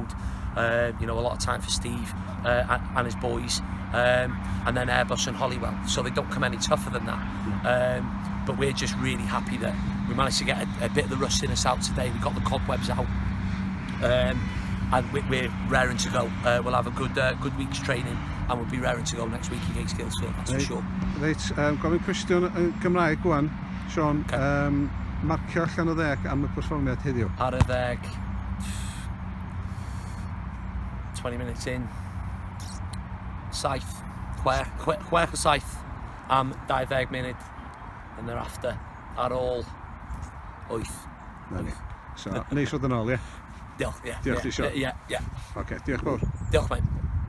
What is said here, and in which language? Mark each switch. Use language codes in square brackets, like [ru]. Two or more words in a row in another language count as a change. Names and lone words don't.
[en] You know, a lot of time for Steve and his boys, and then Airbus and Hollywell, so they don't come any tougher than that. But we're just really happy that we managed to get a bit of the rust in us out today. We got the cobwebs out, and we're raring to go. We'll have a good week's training, and we'll be raring to go next week against Guilsfield, that's for sure. [cy] Reit, gofyn cwestiwn yn Gymraeg gwan, Sean. Marcio allan o 10 am y perfformiad heddiw. Ar y 10, [en] 20 minutes in, [cy] 7, 6 o 7 am 20 munud, [en] and thereafter [cy] ar ôl [en] 8. [cy] So, neis fod yn ôl, ie? Diolch, ie. Diolch i Sean. Ie. Oce, diolch fawr. Diolch, mate.